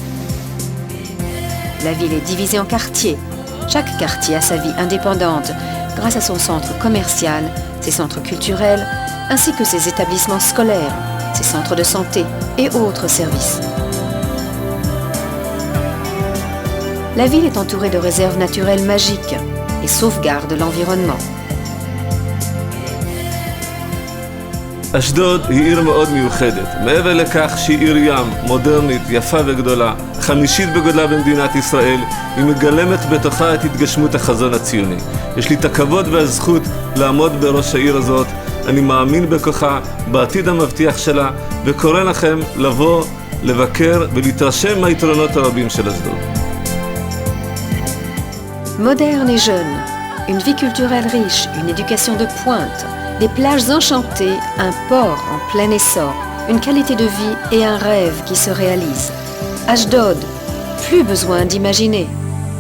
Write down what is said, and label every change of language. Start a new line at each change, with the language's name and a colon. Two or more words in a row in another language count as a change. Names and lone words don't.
French: La ville est divisée en quartiers. Chaque quartier a sa vie indépendante grâce à son centre commercial, ses centres culturels, ainsi que ses établissements scolaires, ses centres de santé et autres services. La ville est entourée de réserves naturelles magiques et sauvegarde l'environnement.
Hebrew: אשדוד היא עיר מאוד מיוחדת. מעבר לכך שהיא עיר ים, מודרנית, יפה וגדולה, חמישית בגודלה במדינת ישראל, היא מגלמת בתוכה את התגשמות החזון הציוני. יש לי את הכבוד והזכות לעמוד בראש העיר הזאת. אני מאמין בכוחה, בעתיד המבטיח שלה, וקורא לכם לבוא, לבקר ולהתרשם מהיתרונות הרבים של אשדוד.
French: Moderne et jeune, une vie culturelle riche, une éducation de pointe, des plages enchantées, un port en plein essor, une qualité de vie et un rêve qui se réalise. Ashdod, plus besoin d'imaginer.